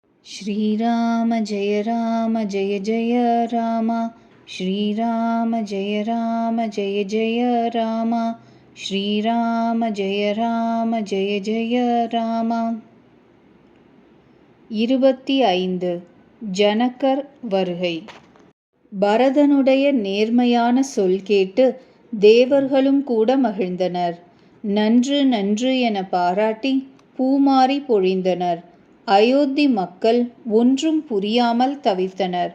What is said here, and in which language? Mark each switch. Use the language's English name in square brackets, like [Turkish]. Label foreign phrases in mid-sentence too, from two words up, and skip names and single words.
[Sanskrit] श्रीराम जय जय राम। श्रीराम जय जय राम। श्रीराम जय जय राम। [Tamil] 25 ஜனகர் வருகை. பரதனுடைய நேர்மையான சொல் கேட்டு தேவர்களும் கூட மகிழ்ந்தனர். நன்று நன்று என பாராட்டி பூமாரி பொழிந்தனர். அயோத்தி மக்கள் ஒன்றும் புரியாமல் தவித்தனர்.